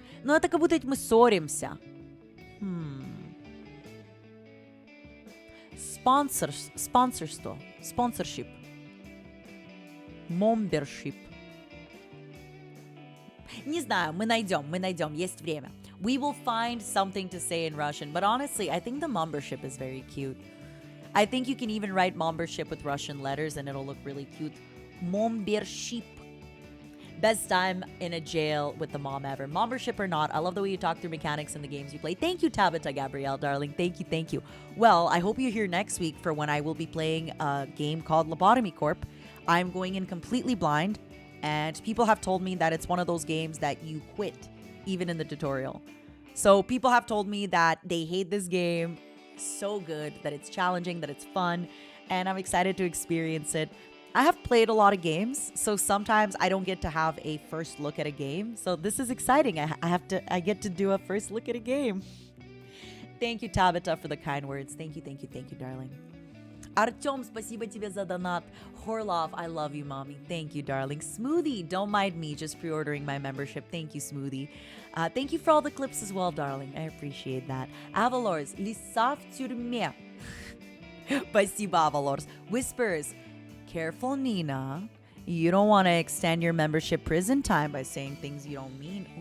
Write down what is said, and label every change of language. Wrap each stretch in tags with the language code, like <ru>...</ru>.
<ru>Ну, это как будто мы ссоримся.</ru> <en>Спонсорство. Sponsorship. MOMbership.</en> <ru>Не знаю, мы найдем, есть время.</ru> <en>We will find something to say in Russian, but honestly, I think the MOMbership is very cute. I think you can even write MOMbership with Russian letters and it'll look really cute. MOMbership. Best time in a jail with the mom ever. MOMbership or not, I love the way you talk through mechanics in the games you play. Thank you, Tabitha Gabrielle, darling. Thank you. Well, I hope you're here next week for when I will be playing a game called Lobotomy Corp. I'm going in completely blind, and people have told me that it's one of those games that you quit even in the tutorial. So people have told me that they hate this game so good, that it's challenging, that it's fun, and I'm excited to experience it. I have played a lot of games, so sometimes I don't get to have a first look at a game. So this is exciting. I get to do a first look at a game. Thank you, Tabitha, for the kind words. Thank you, darling.</en> <ru>Artyom, спасибо тебе за донат.</ru> <en>Horlov, I love you, mommy. Thank you, darling. Smoothie, don't mind me just pre-ordering my membership. Thank you, Smoothie. Thank you for all the clips as well, darling. I appreciate that. Avalors, Lisa</en> <ru>в тюрьме. Спасибо,</ru> <en>Avalors. Whispers, careful, Nina. You don't want to extend your membership prison time by saying things you don't mean.</en>